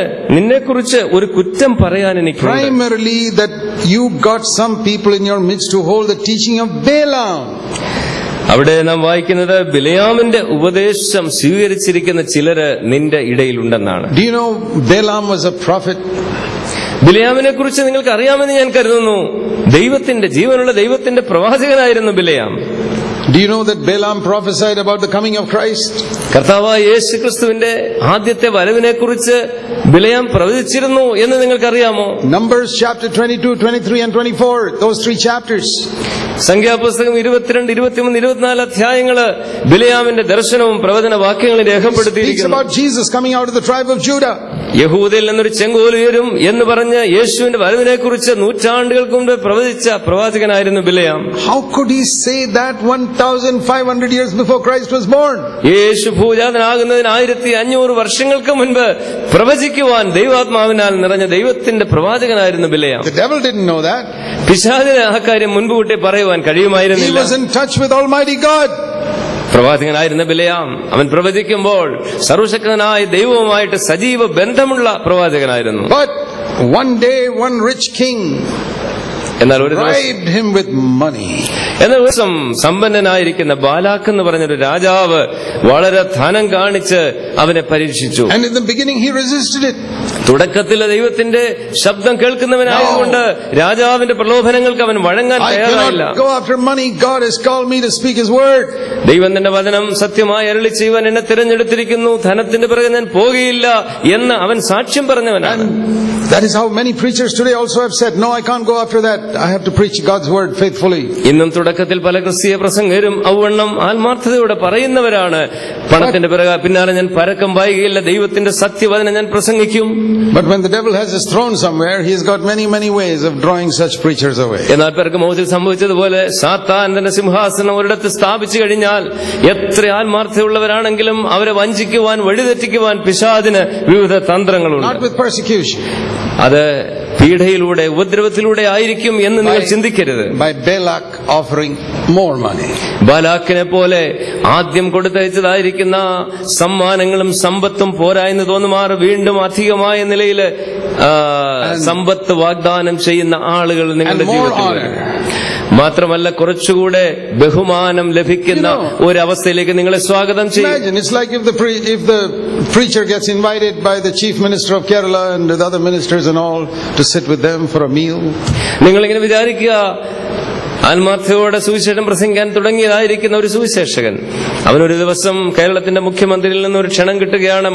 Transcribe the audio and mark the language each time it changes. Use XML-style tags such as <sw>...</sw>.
<ml>നിന്നെക്കുറിച്ച് ഒരു കുറ്റം പറയാൻ എനിക്ക്.</ml> <en>Primarily that you got some people in your midst who hold the teaching of Balaam.</en> <ml>അവിടെ നാം വായിക്കുന്നത് ബിലയാമിന്റെ ഉപദേശം സ്വീകരിച്ചിരിക്കുന്ന ചിലര് നിന്റെ ഇടയിലുണ്ടെന്നാണ്.</ml> <en>Do you know Balaam was a prophet?</en> <ml>ബിലയാമിനെ കുറിച്ച് നിങ്ങൾക്ക് അറിയാമെന്ന് ഞാൻ കരുതുന്നു. ജീവനുള്ള ദൈവത്തിന്റെ പ്രവാചകനായിരുന്നു ബിലയാം.</ml> <en>Do you know that Balaam prophesied about the coming of Christ?</en> <ml>കർത്താവായ യേശുക്രിസ്തുവിന്റെ ആദ്യത്തെ വരവിനെ കുറിച്ച് ബിലയാം പ്രവചിച്ചിരുന്നു എന്ന് നിങ്ങൾക്കറിയാമോ?</ml> <en>Numbers chapter 22, 23 and 24, those 3 chapters.</en> <ml>സംഖ്യാപുസ്തകം 22, 23, 24 അധ്യായങ്ങള് ബിലയാമിന്റെ ദർശനവും പ്രവചന വാക്യങ്ങളും രേഖപ്പെടുത്തിയിരിക്കുന്നു.</ml> <en>Speaks about Jesus coming out of the tribe of Judah.</en> <ml>യഹൂദയിൽ നിന്നൊരു ചെങ്കോൽ ഉയരും എന്ന് പറഞ്ഞ് യേശുവിന്റെ വരവിനെ കുറിച്ച് നൂറ്റാണ്ടുകൾക്ക് മുമ്പ് പ്രവചിച്ച പ്രവാചകനായിരുന്നു ബിലയാം.</ml> <en>How could he say that 1500 years before Christ was born?</en> <ml>യേശു ഭൂജാതനാകുന്നതിന് 1500 വർഷങ്ങൾക്ക് മുൻപ് പ്രവചിക്കുവാൻ ദൈവാത്മാവിനാൽ നിറഞ്ഞ ദൈവത്തിന്റെ പ്രവാചകനായിരുന്നു ബിലയാം.</ml> <en>The devil didn't know that.</en> <ml>പിശാചിന് ആ കാര്യം മുൻകൂട്ടി പറയുവാൻ കഴിയുമായിരുന്നില്ല.</ml> <en>He was in touch with Almighty God.</en> <ml>പ്രവാചകനായിരുന്ന ബിലയാം അവൻ പ്രവചിക്കുമ്പോൾ സർവശക്തനായ ദൈവവുമായിട്ട് സജീവ ബന്ധമുള്ള പ്രവാചകനായിരുന്നു.</ml> <en>But one day one rich king</en> <ml>എന്നാൽ ഒരു</ml> <en>bribed him with money.</en> <ml>എന്നാൽ ഒരു ദിവസം സമ്പന്നനായിരിക്കുന്ന ബാലാക്ക് എന്ന് പറഞ്ഞൊരു രാജാവ് വളരെ ധനം കാണിച്ച് അവനെ പരീക്ഷിച്ചു.</ml> <en>And in the beginning he resisted it.</en> <ml>തുടക്കത്തിൽ ദൈവത്തിന്റെ ശബ്ദം കേൾക്കുന്നവനായതുകൊണ്ട് രാജാവിന്റെ പ്രലോഭനങ്ങൾക്ക് അവൻ വഴങ്ങാൻ തയ്യാറായില്ല.</ml> <en>I cannot go after money. God has called me to speak His word.</en> <ml>ദൈവം തന്റെ വചനം സത്യമായി അരുളി ചെയ്യുവാൻ എന്നെ തിരഞ്ഞെടുത്തിരിക്കുന്നു, ധനത്തിന്റെ പിറകെ ഞാൻ പോകുകയില്ല എന്ന് അവൻ സാക്ഷ്യം പറഞ്ഞവനാണ്.</ml> <en>That is how many preachers today also have said, no, I can't go after that. I have to preach God's word faithfully.</en> <ml>ഇന്നും തുടക്കത്തിൽ പല ക്രിസ്തീയ പ്രസംഗരും ഔവണ്ണം ആത്മാർത്ഥതയോടെ പറയുന്നവരാണ്, പണത്തിന്റെ പിന്നാലെ ഞാൻ പരക്കം പായുകയില്ല, ദൈവത്തിന്റെ സത്യവചനം ഞാൻ പ്രസംഗിക്കും.</ml> <en>But when the devil has his throne somewhere, he has got many ways of drawing such preachers away.</en> <ml>എന്നാൽ പെർഗമോസിൽ സംഭവിച്ചതുപോലെ സാത്താൻ തന്റെ സിംഹാസനം ഒരിടത്ത് സ്ഥാപിച്ചു കഴിഞ്ഞാൽ എത്ര ആത്മാർത്ഥതയുള്ളവരാണെങ്കിലും അവരെ വഞ്ചിക്കുവാൻ, വഴിതെറ്റിക്കുവാൻ പിശാചിന് വിവിധ തന്ത്രങ്ങളുണ്ട്.</ml> <en>Not with persecution.</en> <ml>അത് പീഡയിലൂടെ, ഉപദ്രവത്തിലൂടെ ആയിരിക്കും എന്ന് നിങ്ങൾ ചിന്തിക്കരുത്.</ml> <en>By Balak offering more money.</en> <ml>ബാലാക്കിനെ പോലെ ആദ്യം കൊടുത്തയച്ചതായിരിക്കുന്ന സമ്മാനങ്ങളും സമ്പത്തും പോരായെന്ന് തോന്നുമാറ് വീണ്ടും അധികമായ നിലയിൽ സമ്പത്ത് വാഗ്ദാനം ചെയ്യുന്ന ആളുകൾ നിങ്ങളുടെ ജീവിതത്തിൽ. മാത്രമല്ല കുറച്ചുകൂടെ ബഹുമാനം ലഭിക്കുന്ന ഒരവസ്ഥയിലേക്ക് നിങ്ങളെ സ്വാഗതം ചെയ്യും.</ml> <en>Imagine, it's like if the preacher gets invited by the chief minister of Kerala and the other ministers and all to sit with them for a meal.</en> <ml>നിങ്ങളിങ്ങനെ വിചാരിക്കുക, ആത്മാർത്ഥയോടെ സുവിശേഷം പ്രസംഗിക്കാൻ തുടങ്ങിയതായിരിക്കുന്ന ഒരു സുവിശേഷകൻ, അവനൊരു ദിവസം കേരളത്തിന്റെ മുഖ്യമന്ത്രിയിൽ നിന്ന് ഒരു ക്ഷണം കിട്ടുകയാണ്.</ml>